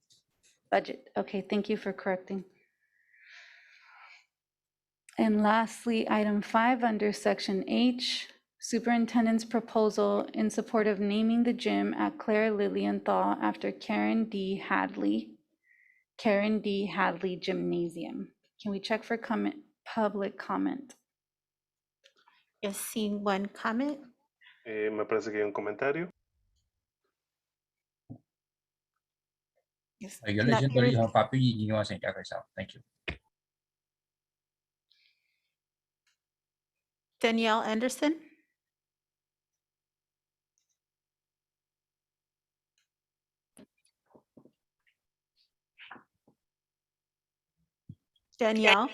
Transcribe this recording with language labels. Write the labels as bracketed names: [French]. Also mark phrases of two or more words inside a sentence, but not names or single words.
[English] Budget, okay, thank you for correcting. And lastly, item 5 under section H, Superintendent's proposal in support of naming the gym at Claire Lilienthal after Karen D. Hadley Gymnasium. Can we check for public comment? Yes, seeing one comment. [Spanish] Me parece que hay un comentario. [English] Yes. [Cantonese] 舉例針對呢項發表意見嘅話，請而家舉手。 [English] Thank you。 Danielle Anderson. Danielle?